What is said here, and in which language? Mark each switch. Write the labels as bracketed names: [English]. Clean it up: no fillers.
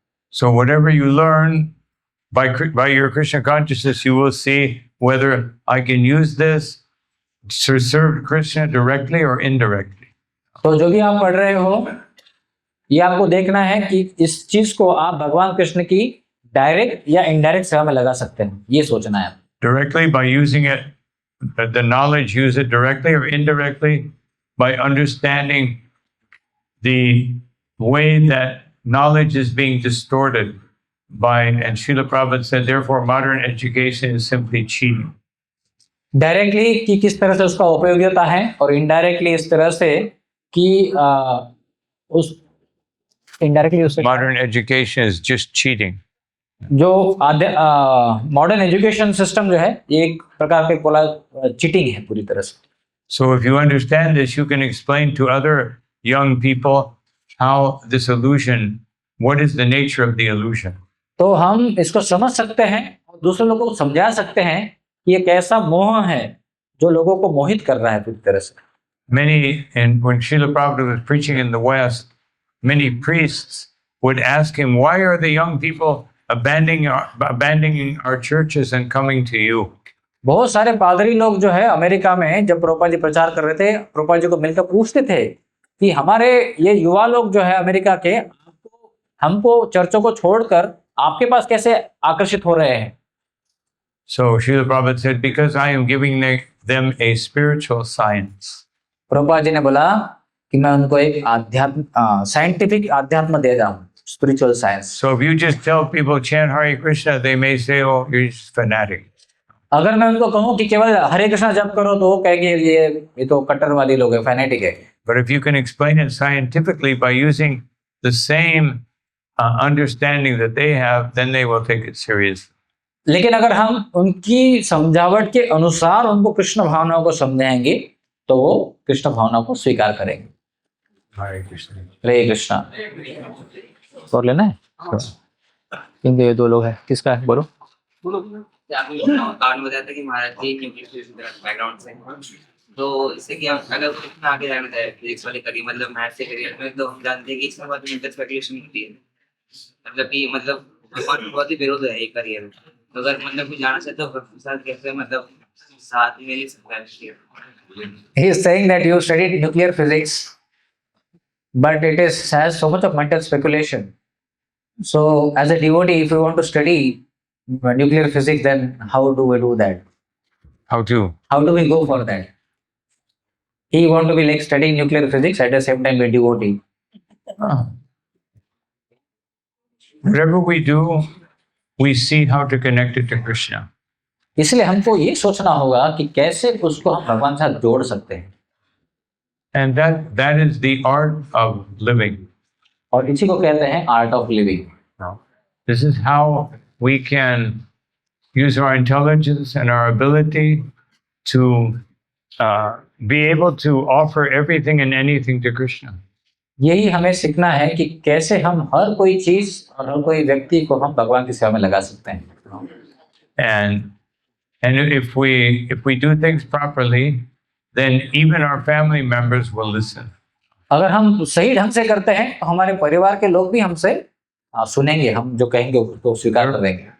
[English] So whatever you learn by your Krishna consciousness, you will see whether I can use this to serve Krishna directly or indirectly. [Hindi] तो जो भी आप पढ़ रहे हो, ये आपको देखना है कि इस चीज को आप भगवान कृष्ण की डायरेक्ट या इनडायरेक्ट सेवा में लगा सकते हैं, ये सोचना है। [English] directly by using it, the knowledge, use it directly or indirectly by understanding the way that knowledge is being distorted by, and Srila Prabhupada said, therefore modern education is simply cheating. [Hindi] Directly कि किस तरह से उसका उपयोगिता है और indirectly इस तरह से कि उस इनडायरेक्टली उससे [English] Modern education is just cheating. [Hindi] जो मॉडर्न एजुकेशन सिस्टम जो है ये एक प्रकार के बोला चीटिंग है पूरी तरह से. [English] So if you understand this, you can explain to other young people how this illusion, what is the nature of the illusion. [Hindi] तो हम इसको समझ सकते हैं और दूसरे लोगों को समझा सकते हैं कि ये कैसा मोह है जो लोगों को मोहित कर रहा है पूरी तरह से. [English] Many, and when Srila Prabhupada was preaching in the West, many priests would ask him, why are the young people abandoning our churches and coming to you? [Hindi] बहुत सारे पादरी लोग जो है अमेरिका में जब प्रभुपाद जी प्रचार कर रहे थे, प्रभुपाद जी को मिलकर पूछते थे कि हमारे ये युवा लोग जो है अमेरिका के हमको चर्चों को छोड़कर आपके पास कैसे आकर्षित हो रहे हैं. [English] So Srila Prabhupada said, because I am giving them a spiritual science. [Hindi] Prabhupada ji ने बोला कि मैं उनको एक साइंटिफिक अध्यात्म दे रहा हूँ, spiritual science. [English] So if you just tell people chant Hare Krishna, they may say, oh, you're just fanatic. [Hindi] अगर मैं उनको कहूँ कि केवल हरे कृष्णा जप करो तो वो कहेंगे ये तो कट्टरवादी लोग है, फैनेटिक है. [English] But if you can explain it scientifically by using the same understanding that they have, then they will take it seriously. [Hindi] लेकिन अगर हम उनकी समझावट के अनुसार उनको कृष्ण भावनाओं को समझाएंगे तो वो कृष्ण भावनाओं को स्वीकार करेंगे. [English] Hare Krishna. [Hindi] हरे कृष्णा. और लेना है क्योंकि ये दो लोग हैं. किसका है बोलो. आपने बताया था कि महाराज जी न्यूक्लियर बैकग्राउंड से, तो इससे कि अगर इतना आगे जाना है फिजिक्स वाले करियर मतलब मैथ से करियर में, तो हम जानते हैं कि इसमें बहुत मेंटल स्पेकुलेशन होती है, मतलब कि बहुत ही विरोध है एक करियर में. तो अगर मतलब कुछ जाना चाहते हो साथ कैसे मतलब साथ में ले सकता है. [English] He is saying that you studied nuclear physics, but it has so much of mental speculation. So, as a devotee, if you want to study nuclear physics, then how do we do that? How to? How do we go for that? He want to be like studying nuclear physics at the same time be devotee. Whatever we do, we see how to connect it to Krishna. [Hindi] इसलिए हमको ये सोचना होगा कि कैसे उसको हम भगवान के साथ जोड़ सकते हैं. [English] And that is the art of living. [Hindi] और इसी को कहते हैं art of living. [English] This is how we can use our intelligence and our ability to be able to offer everything and anything to Krishna. [Hindi] यही हमें सीखना है कि कैसे हम हर कोई चीज और हर कोई व्यक्ति को हम भगवान की सेवा में लगा सकते हैं. [English] And if we do things properly, then even our family members will listen. [Hindi] अगर हम सही ढंग से करते हैं तो हमारे परिवार के लोग भी हमसे सुनेंगे, हम जो कहेंगे उसको स्वीकार करेंगे.